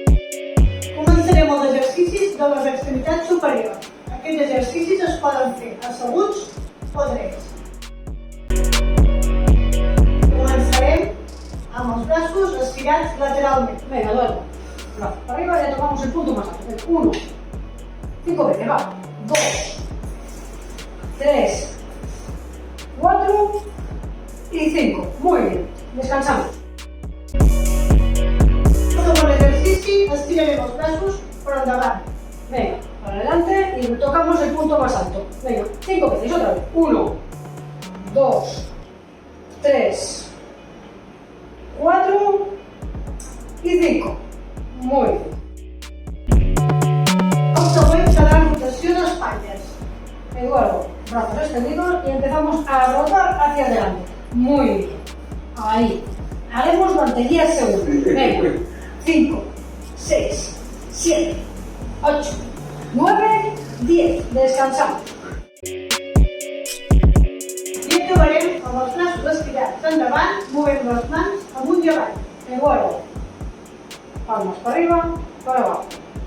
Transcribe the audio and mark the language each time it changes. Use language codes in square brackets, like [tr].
[ca] Començarem els exercicis de les extremitats superiors. Aquests exercicis es poden fer asseguts o drets. Començarem amb els braços estirats lateralment. [es] Venga, Eduardo. Brazo para arriba y ya tocamos el punto más alto. 1, 5 veces, va. 2, 3, 4 y 5. Muy bien. Descansamos. [ca] Segon exercici, estirarem els braços per endavant. [es] Venga, para adelante y tocamos el punto más alto. Venga, 5 veces, otra vez. 1, 2, 3, 4 y 5. Muy bien. [ca] El següent serà rotació d'espatlles. [es] Eduardo, brazos extendidos y empezamos a rotar hacia adelante. Muy bien. Ahí. Haremos durante 10 segundos. Venga. 5, 6, 7, 8, 9, 10. Descansamos. [ca] I acabarem amb els braços estirats endavant, movent les mans amunt i avall. [es] Eduardo. Palmas para arriba, para abajo.